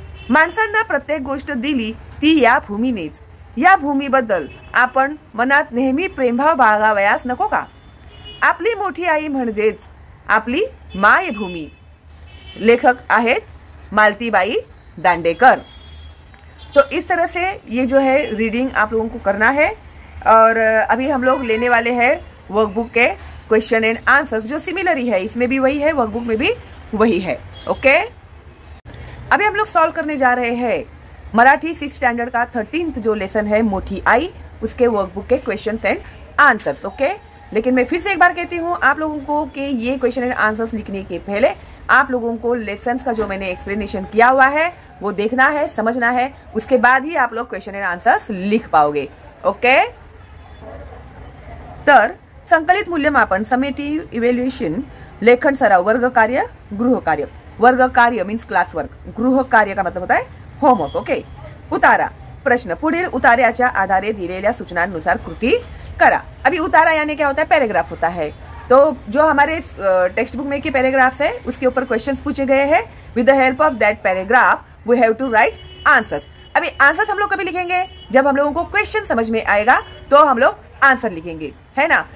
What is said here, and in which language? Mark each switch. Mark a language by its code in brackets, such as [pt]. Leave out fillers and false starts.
[mr] माणसांना प्रत्येक गोष्ट दिली ती या भूमीनेच. या भूमीबद्दल आपण मनात नेहमी प्रेमभाव बाळगावयास नको का? आपली मोठी आई म्हणजेच आपली मायभूमी. लेखक आहेत मालतीबाई दांडेकर. [hi] तो इस तरह से ये जो है रीडिंग आप लोगों को करना है. और अभी हम लोग लेने वाले हैं वर्कबुक के क्वेश्चन एंड आंसर्स, जो सिमिलर ही है, इसमें भी वही है, वर्कबुक में भी वही है. ओके, अभी हम लोग सॉल्व करने जा रहे हैं मराठी 6th स्टैंडर्ड का 13th जो लेसन है मोठी आई, उसके वर्कबुक के क्वेश्चन एंड आंसर्स. ओके, लेकिन मैं फिर से एक बार कहती हूँ आप लोगों को कि ये क्वेश्चन एंड आंसर्स लिखने के पहले आप लोगों को लेसन का जो मैंने एक्सप्लेनेशन किया हुआ है वो देखना है, समझना है. उसके बाद ही आप लोग क्वेश्चन एंड आंसर्स लिख पाओगे. [mr] ओके, तर संकलित मूल्यमापन, समेटिव्ह इव्हॅल्युएशन, लेखन सराव, वर्ग कार्य, गृह कार्य. [hi] वर्ग कार्य मीन्स क्लास वर्क, गृह कार्य का मतलब होता है होमवर्क. [mr] ओके, उतारा प्रश्न. पुढील उतार्याच्या आधारे दिलेल्या सूचनांनुसार कृती करा. [hi] अभी उतारा यानी क्या होता है? पैराग्राफ होता है. तो जो हमारे टेक्स्ट बुक में के पैराग्राफ है उसके ऊपर क्वेश्चंस पूछे गए हैं. [en] With the help of that paragraph we have to write answers. [hi] अभी आंसर्स हम लोग कभी लिखेंगे? जब हम लोगों को क्वेश्चन समझ में आएगा तो हम लोग आंसर लिखेंगे, है ना.